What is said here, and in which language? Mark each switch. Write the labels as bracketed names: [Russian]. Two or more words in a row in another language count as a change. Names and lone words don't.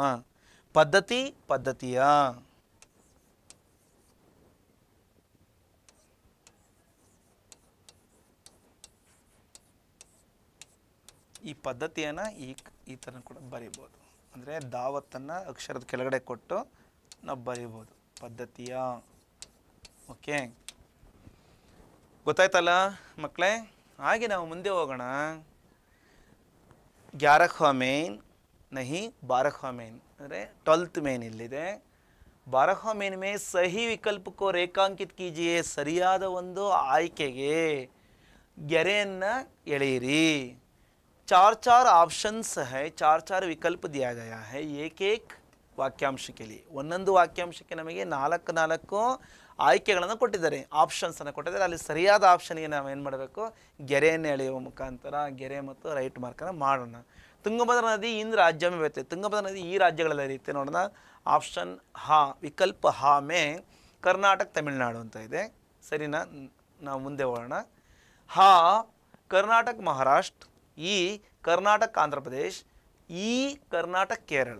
[Kannada] ಪದ್ಧತಿ ಪದ್ಧತಿಯ, ಈ ಪದ್ಧತಿಯನ್ನು ಈ ಥರ ಕೂಡ ಬರಿಬೋದು. ಅಂದರೆ ದಾವತ್ತನ್ನು ಅಕ್ಷರದ ಕೆಳಗಡೆ ಕೊಟ್ಟು ನಾವು ಬರಿಬೋದು, ಪದ್ಧತಿಯ. ಓಕೆ, ಗೊತ್ತಾಯ್ತಲ್ಲ ಮಕ್ಕಳೇ. ಹಾಗೆ ನಾವು ಮುಂದೆ ಹೋಗೋಣ. 11वां ಮೇನ್ नहीं 12वां ಮೇನ್ ಅಂದರೆ 12th ಮೇನ್ ಇಲ್ಲಿದೆ. [Hindi] 12वां में में सही विकल्प को रेखांकित कीजिए, [Kannada] ಸರಿಯಾದ ಒಂದು ಆಯ್ಕೆಗೆ ಗೆರೆಯನ್ನು ಎಳೆಯಿರಿ. [Hindi] 4 ಆಪ್ಷನ್ಸ್ है, 4 ವಿಕಲ್ಪ दिया गया है एक एक ವಾಕ್ಯಾಂಶ के लिए. [Kannada] ಒಂದೊಂದು ವಾಕ್ಯಾಂಶಕ್ಕೆ ನಮಗೆ 4 ಆಯ್ಕೆಗಳನ್ನು ಕೊಟ್ಟಿದ್ದಾರೆ, ಆಪ್ಷನ್ಸನ್ನು ಕೊಟ್ಟಿದ್ದಾರೆ. ಅಲ್ಲಿ ಸರಿಯಾದ ಆಪ್ಷನ್ಗೆ ನಾವು ಏನು ಮಾಡಬೇಕು, ಗೆರೆಯನ್ನು ಎಳೆಯುವ ಮುಖಾಂತರ ಗೆರೆ ಮತ್ತು ರೈಟ್ ಮಾರ್ಕನ್ನು ಮಾಡೋಣ. [Hindi] तुंगभद्रा नदी इन राज्य में बहती है, [Kannada] ತುಂಗಭದ್ರಾ ನದಿ ಈ ರಾಜ್ಯಗಳಲ್ಲಿ ಹರಿಯುತ್ತೆ ನೋಡೋಣ. ಆಪ್ಷನ್ ಹಾ, [Hindi] विकल्प हा में [Kannada] ಕರ್ನಾಟಕ ತಮಿಳುನಾಡು ಅಂತ ಇದೆ. ಸರಿನಾ, ನಾವು ಮುಂದೆ ಹೋಗೋಣ. ಹಾ ಕರ್ನಾಟಕ ಮಹಾರಾಷ್ಟ್ರ, ಈ ಕರ್ನಾಟಕ ಆಂಧ್ರ ಪ್ರದೇಶ್, ಈ ಕರ್ನಾಟಕ ಕೇರಳ.